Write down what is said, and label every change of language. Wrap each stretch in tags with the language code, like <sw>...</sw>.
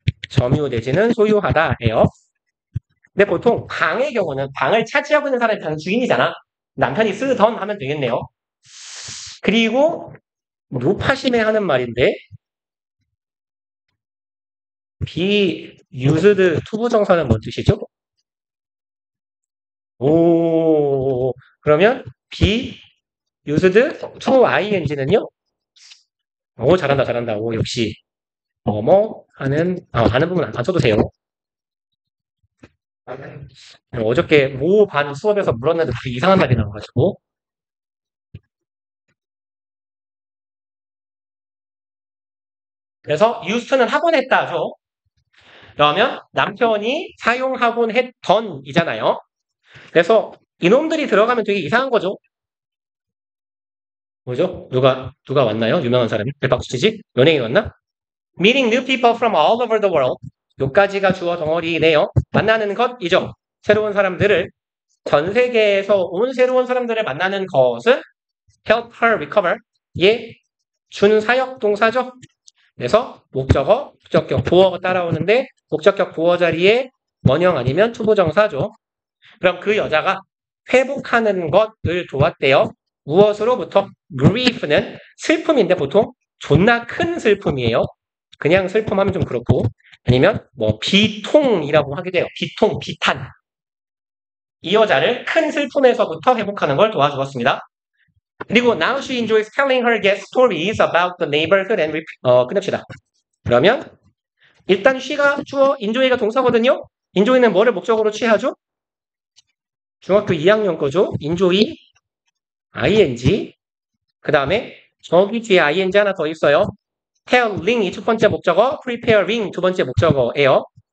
<ko>점유 내지는 소유하다예요. 근데 보통 방의 경우는 방을 차지하고 있는 사람이 방 주인이잖아. 남편이 쓰던 하면 되겠네요. 그리고 루파심에 하는 말인데 be used 투부정사는 뭔 뜻이죠? 오, 그러면 be used to ing는요? 오, 잘한다, 잘한다. 오, 역시 뭐뭐 하는 아는 부분 안 써도 돼요. 어저께 모 반 수업에서 물었는데 되게 이상한 말이 나와가지고 그래서 used는 하곤 했다죠. 그러면 남편이 사용하곤 했던이잖아요. 그래서 이놈들이 들어가면 되게 이상한 거죠. 뭐죠? 누가 왔나요? 유명한 사람이? 박수 치지? 연예인 왔나?</ko> <en>Meeting new people from all over the world.</en> <ko>요까지가 주어 덩어리네요. 만나는 것이죠. 새로운 사람들을 전 세계에서 온 새로운 사람들을 만나는 것은</ko> <en>help her recover.</en> <ko>예, 준사역 동사죠. 그래서 목적어, 목적격, 보어가 따라오는데 목적격 보어 자리에 원형 아니면 투부정사죠. 그럼 그 여자가 회복하는 것을 도왔대요. 무엇으로부터? grief는 슬픔인데 보통 존나 큰 슬픔이에요. 그냥 슬픔하면 좀 그렇고 아니면 뭐 비통이라고 하게 돼요. 비통, 비탄. 이 여자를 큰 슬픔에서부터 회복하는 걸 도와주었습니다. 그리고</ko> <en>now she enjoys telling her guest stories about the neighborhood and</en> <ko>끝냅시다. 그러면 일단 she가 주어, enjoy가 동사거든요. enjoy는 뭐를 목적으로 취하죠? 중학교 2학년 거죠. enjoy, ing. 그 다음에 저기 뒤에 ing 하나 더 있어요. telling 이 첫 번째 목적어, preparing 두 번째 목적어예요.</ko>